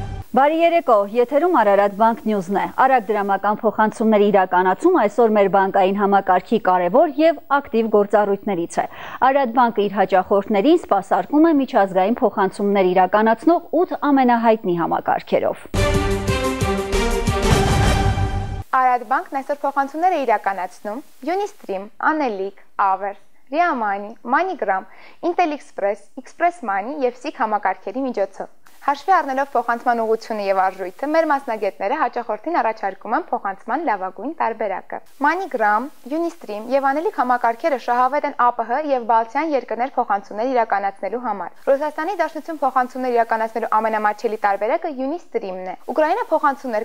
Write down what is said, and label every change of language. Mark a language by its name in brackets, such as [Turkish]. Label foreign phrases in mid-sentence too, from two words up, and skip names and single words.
[Armenian] Բարի երեկո, եթերում Արարատ բանկ նյուզն է։ Արագ դրամական փոխանցումների իրականացում այսօր մեր բանկային համակարգի կարևոր եւ ակտիվ գործառույթներից է։ Արարատ բանկը իր հաճախորդներին սպասարկում է միջազգային փոխանցումներ իրականացնող 8 ամենահայտնի համակարգերով։ Արարատ բանկն այսօր փոխանցումներ է իրականացնում Unistream, Anelic, Averse, Ria Money, MoneyGram, Intel Express, Express Money եւ SIG համակարգերի միջոցով։ Հաշվի առնելով փոխանցման ուղղությունը եւ արժույթը, մեր մասնագետները հաճախորդին առաջարկում են փոխանցման լավագույն տարբերակը։ MoneyGram, Unistream եւ Anelic համակարգերը շահավետ են ԱՊՀ եւ Բալթյան երկրներ փոխանցումներ իրականացնելու համար։ Ռուսաստանի Դաշնություն փոխանցումներ իրականացնելու ամենամատչելի տարբերակը Unistream-ն է։ Ուկրաինա փոխանցումներ